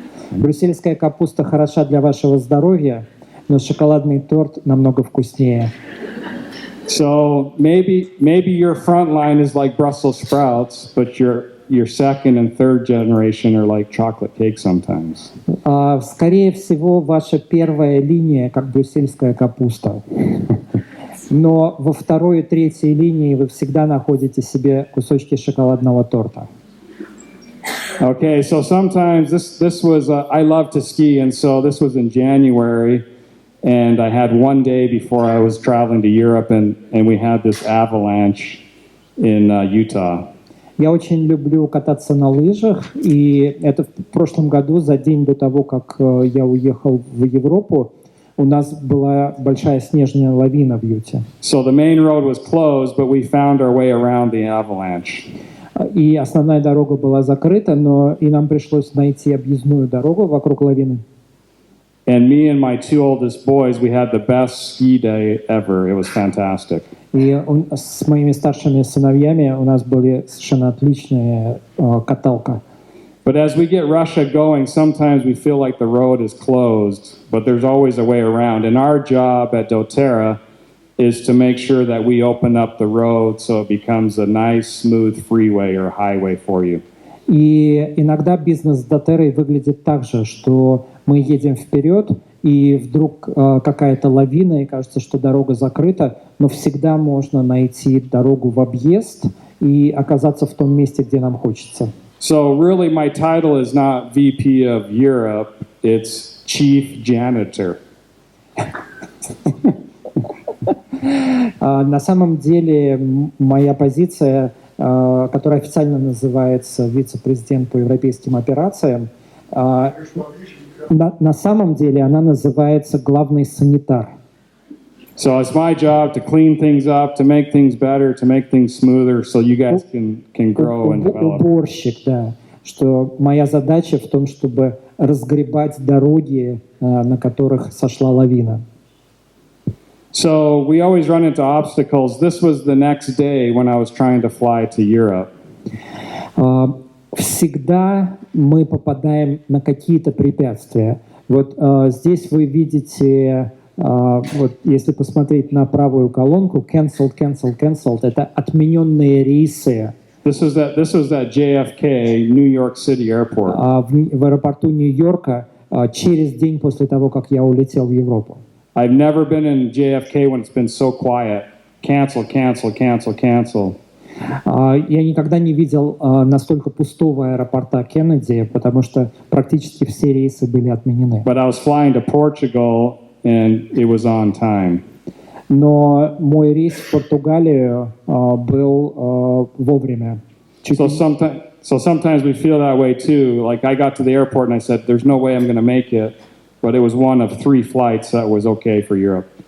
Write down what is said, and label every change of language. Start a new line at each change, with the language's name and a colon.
Russian: Брюссельская капуста хороша для вашего здоровья, но шоколадный торт намного вкуснее.
English: So maybe your front line is like Brussels sprouts, but your second and third generation are like chocolate cake sometimes.
Russian: Скорее всего, ваша первая линия как брюссельская капуста. Но во второй и третьей линии вы всегда находите себе кусочки шоколадного торта.
English: Okay, so sometimes this was I love to ski, and so this was in January, and I had one day before I was traveling to Europe, and we had this avalanche in Utah.
Russian: Я очень люблю кататься на лыжах, и это в прошлом году, за день до того, как я уехал в Европу, у нас была большая снежная лавина в Юте.
English: So the main road was closed, but we found our way around the avalanche.
Russian: И основная дорога была закрыта, но и нам пришлось найти объездную дорогу вокруг лавины.
English: And me and my 2 oldest boys, we had the best ski day ever. It was fantastic.
Russian: И с моими старшими сыновьями у нас были совершенно отличная каталка.
English: But as we get Russia going, sometimes we feel like the road is closed, but there's always a way around. And our job at doTERRA is to make sure that we open up the road so it becomes a nice, smooth freeway or highway for you.
Russian: И иногда бизнес с doTERRA выглядит так же, что мы едем вперед, и вдруг какая-то лавина, и кажется, что дорога закрыта, но всегда можно найти дорогу в объезд и оказаться в том месте, где нам хочется.
English: So really my title is not VP of Europe, it's Chief Janitor.
Russian: На самом деле моя позиция, которая официально называется вице-президент по европейским операциям, на самом деле она называется главный санитар.
English: So it's my job to clean things up, to make things better, to make things smoother, so you guys can grow and develop.
Russian: Уборщик, да. Что моя задача в том, чтобы разгребать дороги, на которых сошла лавина.
English: So we always run into obstacles. This was the next day when I was trying to fly to Europe.
Russian: Всегда мы попадаем на какие-то препятствия. Вот здесь вы видите вот если посмотреть на правую колонку,
English: cancelled, cancelled, cancelled,
Russian: это отмененные рейсы.
English: This was at JFK, New York City Airport.
Russian: В аэропорту Нью-Йорка через день после того, как я улетел в Европу.
English: I've never been in JFK when it's been so quiet. Cancel, cancel, cancel, cancel.
Russian: Я никогда не видел настолько пустого аэропорта Кеннеди, потому что практически все рейсы были отменены.
English: But I was flying to Portugal and it was on time.
Russian: Но мой рейс в Португалию был вовремя.
English: So sometimes we feel that way too. Like I got to the airport and I said, "There's no way I'm going to make it," but it was one of 3 flights that was okay for Europe.